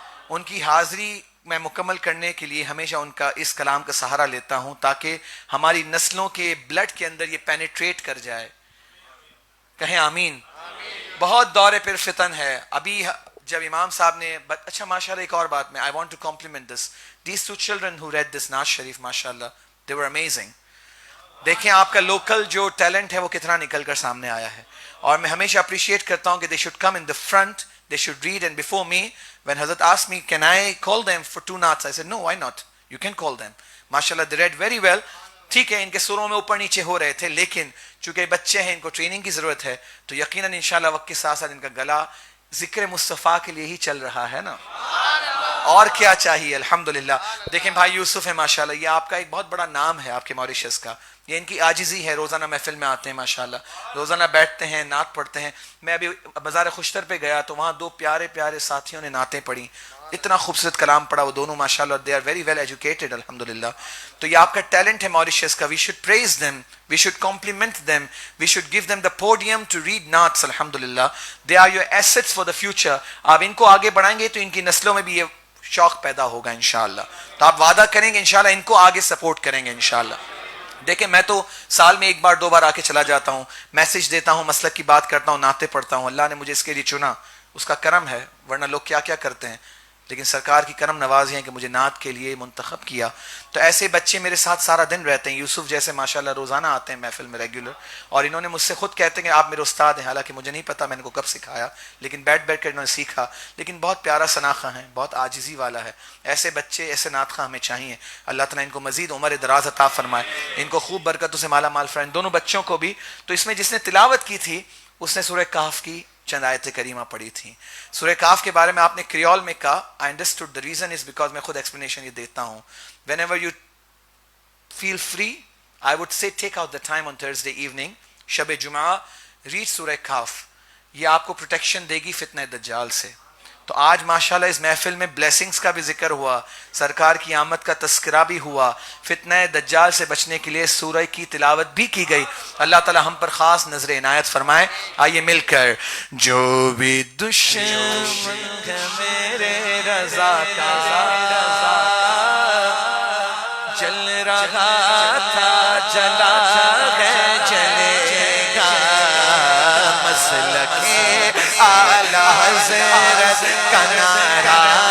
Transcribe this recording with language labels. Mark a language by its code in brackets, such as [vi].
[ur] ان کی حاضری میں مکمل کرنے کے لیے ہمیشہ ان کا اس کلام کا سہارا لیتا ہوں تاکہ ہماری نسلوں کے بلڈ کے اندر یہ پینیٹریٹ کر جائے. کہیں آمین. بہت دور پر فتن ہے. ابھی جب امام صاحب نے اچھا ماشاءاللہ ایک اور بات میں [en] I want to compliment this. These two children who read this Naaz Sharif ماشاءاللہ they were amazing. [ur] دیکھیں آپ کا لوکل جو ٹیلنٹ ہے وہ کتنا نکل کر سامنے آیا ہے اور میں ہمیشہ اپریشیٹ کرتا ہوں کہ [en] they should come in the front, they should read. And before me, when Hazrat asked me, can I call them for 2 naats? I said, no, why not? You can call them. MashaAllah, they read very well. [ur] ٹھیک ہے ان کے سروں میں اوپر نیچے ہو رہے تھے لیکن چونکہ بچے ہیں ان کو ٹریننگ کی ضرورت ہے تو یقیناً انشاءاللہ وقت کے ساتھ ساتھ ان کا گلا ذکر مصطفیٰ کے لیے ہی چل رہا ہے نا. اور کیا چاہیے الحمدللہ. دیکھیں بھائی یوسف ہے ماشاءاللہ یہ آپ کا ایک بہت بڑا نام ہے آپ کے موریشس کا. یہ ان کی عاجزی ہے. روزانہ محفل میں آتے ہیں ماشاءاللہ روزانہ بیٹھتے ہیں نعت پڑھتے ہیں. میں ابھی بازار خشتر پہ گیا تو وہاں 2 پیارے پیارے ساتھیوں نے نعتیں پڑھی. اتنا خوبصورت کلام پڑھا وہ دونوں ماشاءاللہ. [en] they are very well educated الحمدللہ. [ur] تو یہ آپ کا ٹیلنٹ ہے موریشس کا. [en] we should praise them, we should compliment them, we should give them the podium to read naats الحمدللہ. they are your assets for the future. [ur] آپ ان کو آگے بڑھائیں گے تو ان کی نسلوں میں بھی یہ شوق پیدا ہوگا انشاءاللہ. تو آپ وعدہ کریں گے انشاءاللہ ان کو آگے سپورٹ کریں گے انشاءاللہ. دیکھیں میں تو سال میں 1 بار 2 بار آ کے چلا جاتا ہوں, میسج دیتا ہوں, مسلک کی بات کرتا ہوں, نعتیں پڑھتا ہوں. اللہ نے مجھے اس کے لیے چنا, اس کا کرم ہے, ورنہ لوگ کیا کیا کرتے ہیں. لیکن سرکار کی کرم نوازی ہیں کہ مجھے نعت کے لیے منتخب کیا. تو ایسے بچے میرے ساتھ سارا دن رہتے ہیں. یوسف جیسے ماشاءاللہ روزانہ آتے ہیں محفل میں ریگولر, اور انہوں نے مجھ سے خود کہتے ہیں کہ آپ میرے استاد ہیں. حالانکہ مجھے نہیں پتا میں نے کو کب سکھایا, لیکن بیٹھ بیٹھ کر انہوں نے سیکھا. لیکن بہت پیارا سناخہ ہے, بہت عاجزی والا ہے. ایسے بچے ایسے نعت خواہ ہمیں چاہیے. اللہ تعالیٰ ان کو مزید عمر دراز عطا فرمائے, ان کو خوب برکتوں سے مالا مال فرمائے, دونوں بچوں کو بھی. تو اس میں جس نے تلاوت کی تھی اس نے سورہ کہف کی چند آیت کریمہ پڑھی تھی. سورہ کہف کے بارے میں آپ نے کریول میں کہا. [en] I understood the reason is because [ur] میں خود ایکسپلینیشن یہ دیتا ہوں. [en] Whenever you feel free, I would say take out the time on Thursday evening, شب جمعہ, read سورہ کہف. [ur] یہ آپ کو پروٹیکشن دے گی فتنہ دجال سے. تو آج ماشاءاللہ اس محفل میں بلیسنگز کا بھی ذکر ہوا, سرکار کی آمد کا تذکرہ بھی ہوا, فتنہ دجال سے بچنے کے لیے سورہ کی تلاوت بھی کی گئی. اللہ تعالی ہم پر خاص نظر عنایت فرمائے. آئیے مل کر جو بھی دشمن میرے رضا کا جل رہا تھا جلا ہے جلے گا, مسلک اعلی حضرت کا نعرہ